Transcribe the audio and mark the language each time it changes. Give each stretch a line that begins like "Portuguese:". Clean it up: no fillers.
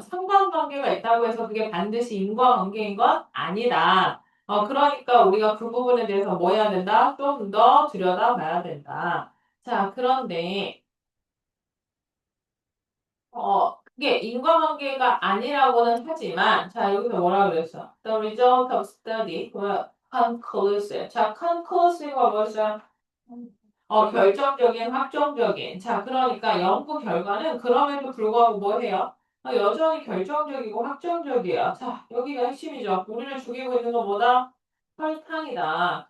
Korean: 상관관계가 있다고 해서 그게 반드시 인과관계인 건 아니다. 그러니까 우리가 그 부분에 대해서 뭐 해야 된다? 좀 더 들여다봐야 된다. 자, 그런데, 그게 인과관계가 아니라고는 하지만, 자, 여기서 뭐라 그랬어?
English: The result of study were conclusive.
Korean: 자, conclusive가 뭐였어요? 결정적인, 확정적인. 자, 그러니까 연구 결과는 그럼에도 불구하고 뭐 해요? 여전히 결정적이고 확정적이에요. 자, 여기가 핵심이죠. 우리를 죽이고 있는 건 뭐다? 설탕이다.